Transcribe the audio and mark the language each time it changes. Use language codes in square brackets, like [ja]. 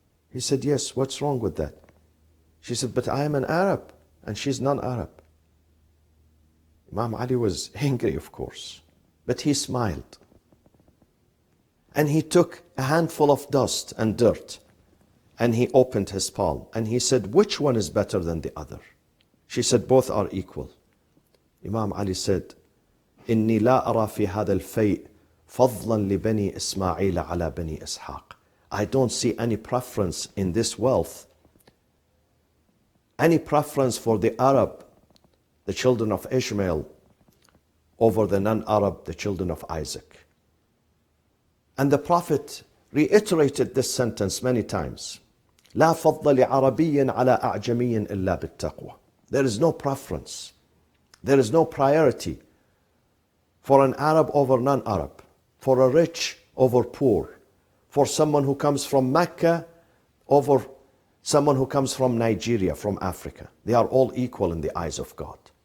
[en] He said, yes, what's wrong with that? She said, but I am an Arab and she's non-Arab. Imam Ali was angry, of course, but he smiled. And he took a handful of dust and dirt and he opened his palm and he said, which one is better than the other? She said, both are equal. Imam Ali said, [ar] إني لا أرى في هذا الفيء فضلا لبني إسماعيل على بني إسحاق. [en] I don't see any preference in this wealth, any preference for the Arab, the children of Ishmael, over the non-Arab, the children of Isaac. And the Prophet reiterated this sentence many times. [ar] لا فضل لعربي على أعجمي إلا بالتقوى. [en] There is no preference. There is no priority for an Arab over non-Arab, for a rich over poor, for someone who comes from Mecca over someone who comes from Nigeria, from Africa. They are all equal in the eyes of God.